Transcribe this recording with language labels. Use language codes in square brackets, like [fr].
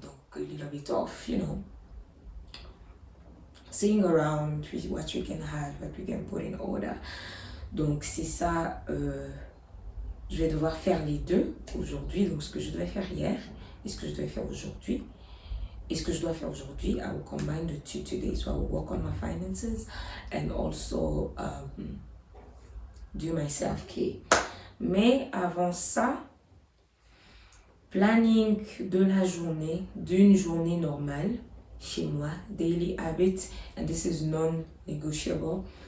[en] Donc, a little bit of, you know, seeing around what we can have, what we can put in order. [fr] Donc, c'est ça, je vais devoir faire les deux aujourd'hui. Donc, ce que je devais faire hier et ce que je devais faire aujourd'hui. Et ce que je dois faire aujourd'hui, [en] I will combine the two today. So I will work on my finances and also do my self-care. [fr] Mais avant ça, planning de la journée, d'une journée normale chez moi, [en] daily habits, and this is non-negotiable.